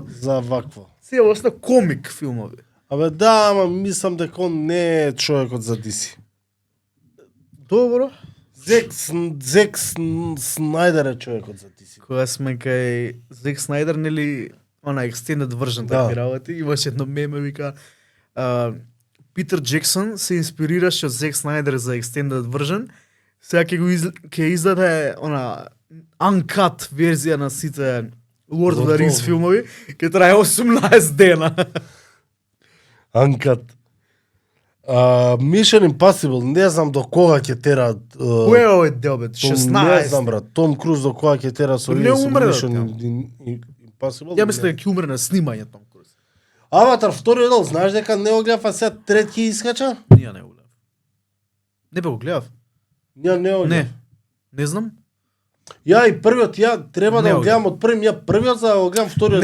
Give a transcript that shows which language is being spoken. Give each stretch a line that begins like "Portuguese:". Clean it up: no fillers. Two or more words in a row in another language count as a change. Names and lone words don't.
Macedonian: за вакво. целосно комик филмови. Абе да, ама мислам дека он не е човекот за DC. Добро. Зек Снайдер е човекот за DC. Кога сме кај Зек Снайдер, нели, она
English: extended version
Macedonian: Да. такви работи, имаше едно меме, вика, Питер Джексон се инспирираше од Зек Снайдер за
English: extended version,
Macedonian: сега ќе издаде она uncut верзија на сите Lord of the Rings Готово. филмови, ќе трае 18 дена. Анкат. Mission Impossible, не знам до кога ќе тера. Кој е овој дел, бе? Не 16? знам брат, Том Круз до кога ќе тера со Не овие со умре, да, Mission тя. Impossible. Ја мислам дека ќе умре на снимање Том Круз. Аватар вториот дел, знаеш дека не го гледав, а сега трети искача? Ние не го гледав. Не бе го гледав. Не го гледав. Не. Не знам. Ја и првиот, ја треба Не да го го гледам од првим, ја првиот за да го гледам вториот,